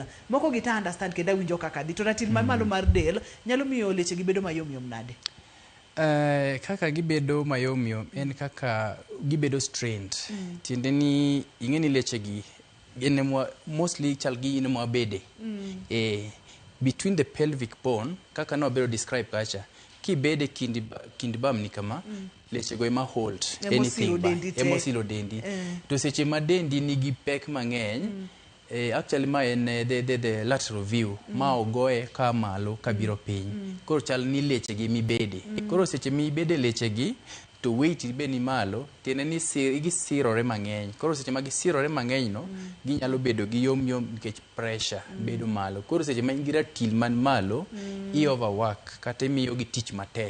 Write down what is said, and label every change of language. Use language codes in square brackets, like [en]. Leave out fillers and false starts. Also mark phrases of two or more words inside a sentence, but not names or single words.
[luo] Moko gita understand kenda winjo kaka di to ratil mamalo mar del nyalo miyo leche gibedo mayom nade. Kaka gibedo mayom en kaka gibedo strained. Tiende ni ing'eni lechegi mostly chal gi ine mwabede. [en] Between the pelvic bone, [luo] kaka no bedo describe kacha, kibede kind bam ni kama, lechego ema [en] hold anything [luo] ba. Emosilo dendi. To seche ma dendi nigi pek mang'eny, actually ma en [en] the lateral view [luo] ma ogoye ka malo kabiro piny. Koro chal ni lechegi mibede. Koro seche mibede lechegi to weight be ni malo, tiene ni gisirore mang'eny. Koro seche ma gisirore mang'eny no, ginyalo bedo gi yom nikech pressure bedo malo. Koro seche ma ingi ratil man malo, i overwork kata imiyo gi tich matek.